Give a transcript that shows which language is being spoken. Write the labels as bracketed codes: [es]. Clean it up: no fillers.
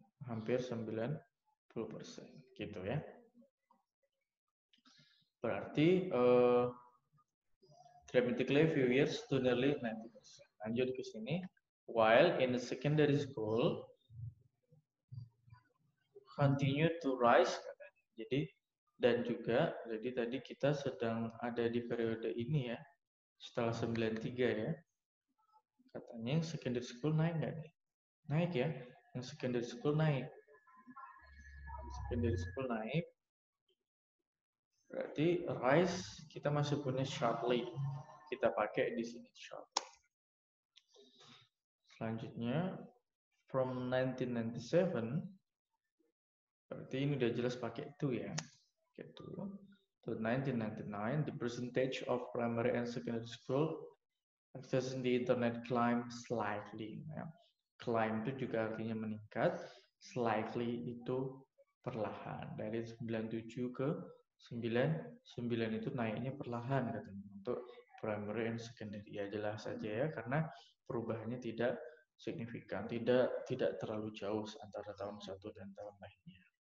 [id] Hampir 90% gitu ya. Berarti [en] dramatically few years to nearly 90%. [id] Lanjut ke sini. [en] While in the secondary school continue to rise. [id] Jadi dan juga jadi tadi kita sedang ada di periode ini ya. Setelah 93 ya. Katanya yang secondary school naik nggak nih? Naik ya. Yang secondary school naik. Secondary school naik. Berarti rise kita masih punya shortly. Kita pakai di sini short. Selanjutnya from 1997 berarti ini udah jelas pakai to ya. Pakai [en] to 1999 the percentage of primary and secondary school access the internet climb slightly ya. [id] Climb itu juga artinya meningkat, slightly itu perlahan dari 97 ke 99 itu naiknya perlahan katanya untuk [en] primary and secondary. [id] Ya jelas saja ya karena perubahannya tidak signifikan, tidak terlalu jauh antara tahun satu dan tahun lainnya.